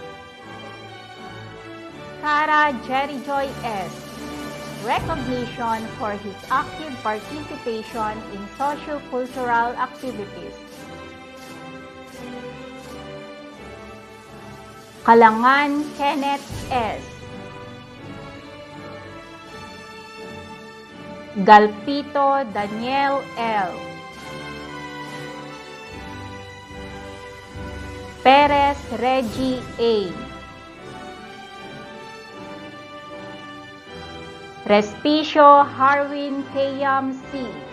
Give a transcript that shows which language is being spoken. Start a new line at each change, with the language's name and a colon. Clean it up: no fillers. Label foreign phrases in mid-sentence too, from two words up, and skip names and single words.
English: Cara Jerry Joy S., recognition for his active participation in socio-cultural activities. Kalangan Kenneth S., Galpito Daniel L., Perez Reggie A., Respicio Harwin Kayam C.,